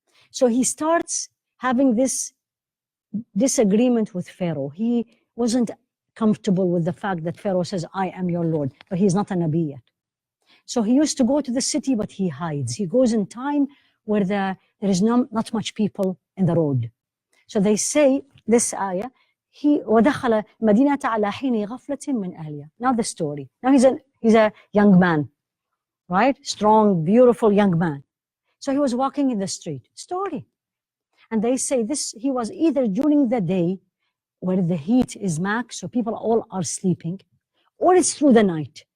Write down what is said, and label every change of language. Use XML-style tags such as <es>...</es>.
<en>So he starts having this disagreement with Pharaoh. He wasn't comfortable with the fact that Pharaoh says, I am your Lord, but he's not a Nabi yet. So he used to go to the city, but he hides. He goes in time where there is not much people in the road. So they say, this ayah,</en> <ar>وَدَخَلَ مَدِينَةَ عَلَى حِينِ غَفْلَةٍ مِّنْ أَهْلِهَا.</ar> <en>Now the story. Now he's a young man, right? Strong, beautiful young man. So he was walking in the street. Story. And they say he was either during the day where the heat is max, so people all are sleeping, or it's through the night.</en>